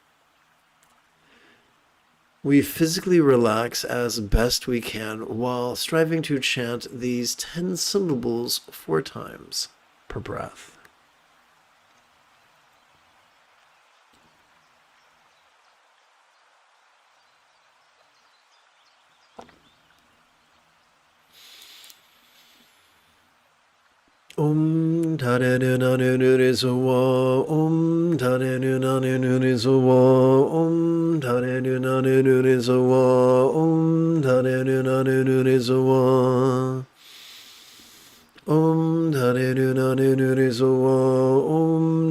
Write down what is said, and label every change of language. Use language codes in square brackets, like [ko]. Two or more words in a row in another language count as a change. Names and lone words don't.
[en] We physically relax as best we can while striving to chant these 10 syllables 4 times per breath. Tare nu na nu nu ri so wa. Tare nu na nu nu ri so wa. Tare nu na nu nu ri so wa. Tare nu na nu nu ri so wa. Tare nu na nu nu ri so wa.